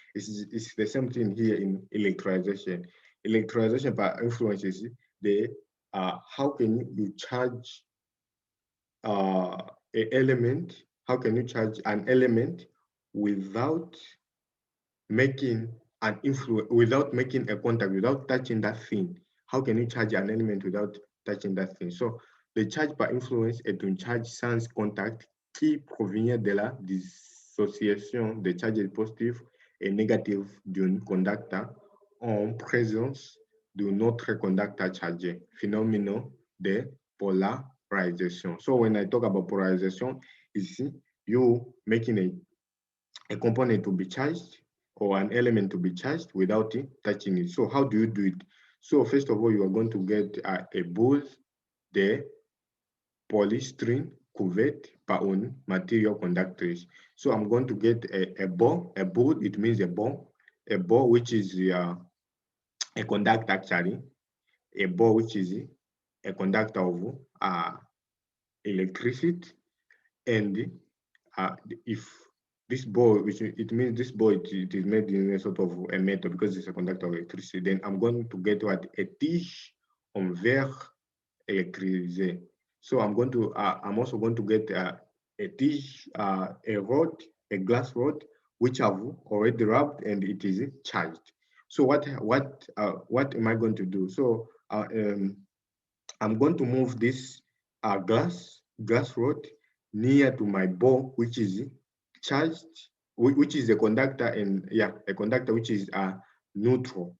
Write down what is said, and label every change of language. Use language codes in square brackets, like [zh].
[en] It's the same thing here in electricization. Electricization by influence is the how can you charge uh, an element? How can you charge an element without making an influence, without making a contact, without touching that thing? How can you charge an element without touching that thing? [fr] So le charge par influence est un charge sans contact qui provient de la dissociation des charges positifs et négatifs d'un conducteur en présence d'un autre conducteur chargé, phénomène de polarisation. [en] So when I talk about polarization, ici, you making a component to be charged or an element to be charged without touching it. So how do you do it? So first of all, you are going to get a [fr] boule de polystyrene couvert par un [en] material conductors. So I'm going to get a ball, it means a ball which is a conductor actually, a ball which is a conductor of electricity, and if this ball, which it means this ball, it is made in a sort of a metal because it's a conductor of electricity, then I'm going to get what? [fr] A tige en verre électrisé. [en] So I'm also going to get a tige, a rod, a glass rod, which I've already rubbed and it is charged. So what am I going to do? So I'm going to move this glass rod near to my ball, which is charged, which is a conductor, and a conductor which is neutral.